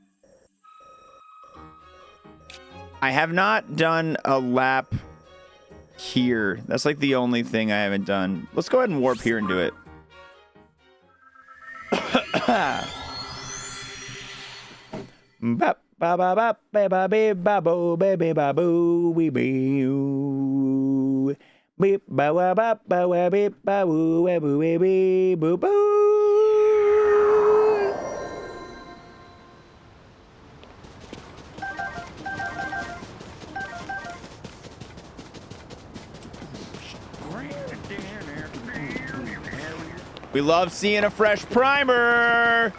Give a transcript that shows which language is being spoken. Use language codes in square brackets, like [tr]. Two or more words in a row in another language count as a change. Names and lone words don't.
[en] I have not done a lap here. That's like the only thing I haven't done. Let's go ahead and warp here and do it. Bop, ba ba ba ba ba ba ba bo ba ba ba boo wee bee. Beep ba wa ba ba wa beep ba woo wa boo wa bee boo boo. We love seeing a fresh primer.